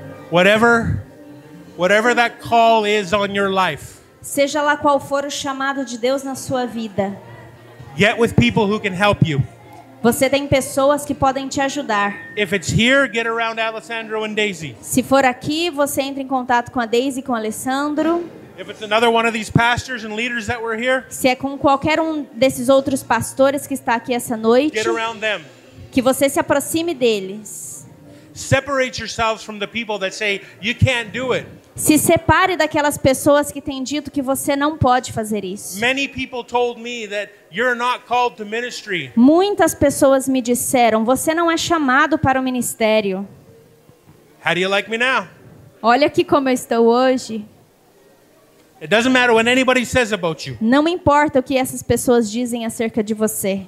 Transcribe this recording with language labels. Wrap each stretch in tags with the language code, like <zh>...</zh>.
<en>Whatever that call is on your life,</en> <pt>Seja lá qual for o chamado de Deus na sua vida,</pt> <en>get with people who can help you.</en> <pt>você tem pessoas que podem te ajudar.</pt> <en>If it's here, get around Alessandro and Daisy.</en> <pt>Se for aqui, você entra em contato com a Daisy e com o Alessandro.</pt> <en>If it's another one of these pastors and leaders that were here,</en> <pt>Se é com qualquer um desses outros pastores que está aqui essa noite,</pt> <en>get around them.</en> <pt>que você se aproxime deles.</pt> <en>Separate yourselves from the people that say you can't do it.</en> <pt>Se separe daquelas pessoas que têm dito que você não pode fazer isso.</pt> <en>Many people told me that you're not called to ministry.</en> <pt>Muitas pessoas me disseram, você não é chamado para o ministério.</pt> <en>How do you like me now?</en> <pt>Olha aqui como eu estou hoje.</pt> <en>It doesn't matter what anybody says about you.</en> <pt>Não importa o que essas pessoas dizem acerca de você.</pt>